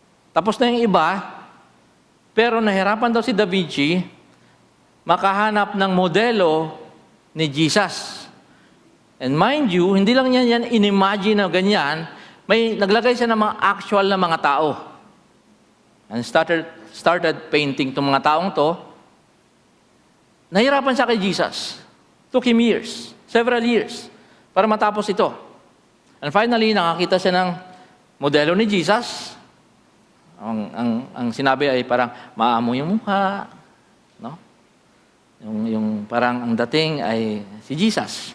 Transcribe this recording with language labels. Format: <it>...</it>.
<tl>Tapos na yung iba, pero nahirapan daw si Da Vinci makahanap ng modelo ni Jesus.</tl> <en>And mind you,</en> <tl>hindi lang niya yan inimagine na ganyan, may naglagay siya ng mga actual na mga tao.</tl> <en>And started painting</en> <tl>itong mga taong to. Nahirapan siya kay Jesus.</tl> <en>Took him years, several years,</en> <tl>para matapos ito.</tl> <en>And finally,</en> <tl>nakakita siya ng modelo ni Jesus. Ang sinabi ay parang maamo yung mukha, no? Yung parang ang dating ay si Jesus.</tl>